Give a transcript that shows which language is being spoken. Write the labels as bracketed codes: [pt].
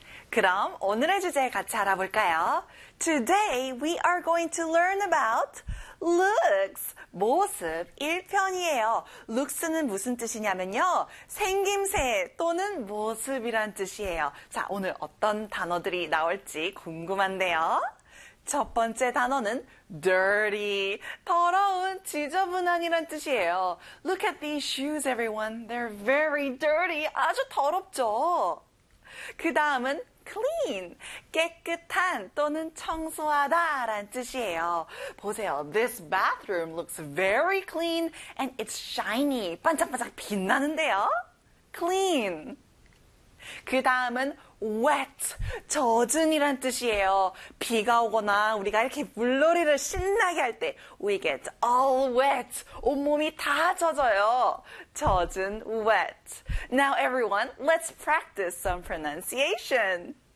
[ko] 그럼 오늘의 주제에 같이 알아볼까요? [en] Today we are going to learn about looks. [ko] 모습 1편이에요. looks는 무슨 뜻이냐면요. 생김새 또는 모습이란 뜻이에요. 자, 오늘 어떤 단어들이 나올지 궁금한데요. 첫 번째 단어는 dirty, 더러운, 지저분한이란 뜻이에요. [en] Look at these shoes, everyone. They're very dirty. [ko] 아주 더럽죠? 그 다음은 clean, 깨끗한 또는 청소하다란 뜻이에요. 보세요. [en] This bathroom looks very clean and it's shiny. [ko] 반짝반짝 빛나는데요? clean. 그 다음은 wet, 젖은이란 뜻이에요. 비가 오거나 우리가 이렇게 물놀이를 신나게 할 때 [en] we get all wet, [ko] 온몸이 다 젖어요. 젖은, [en] wet. Now everyone, let's practice some pronunciation.